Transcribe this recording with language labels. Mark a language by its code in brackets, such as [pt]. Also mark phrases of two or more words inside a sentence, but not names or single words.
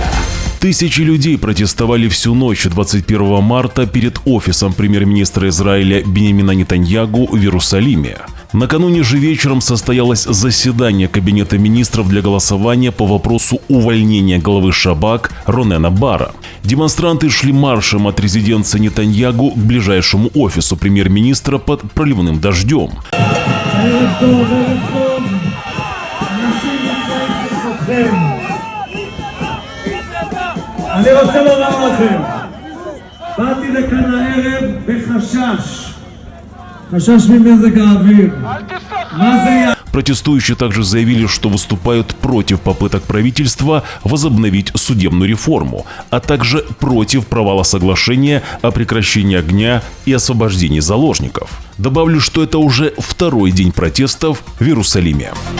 [ru] Тысячи людей протестовали всю ночь 21 марта перед офисом премьер-министра Израиля Биньямина Нетаньягу в Иерусалиме. Накануне же вечером состоялось заседание Кабинета министров для голосования по вопросу увольнения главы Шабак Ронена Бара. Демонстранты шли маршем от резиденции Нетаньягу к ближайшему офису премьер-министра под проливным дождем. [he] אני רוצה לומר לכם, באתי לכאן הערב חשש ממזג האוויר. מה זה [ru] Протестующие также заявили, что выступают против попыток правительства возобновить судебную реформу, а также против провала соглашения о прекращении огня и освобождении заложников. Добавлю, что это уже второй день протестов в Иерусалиме.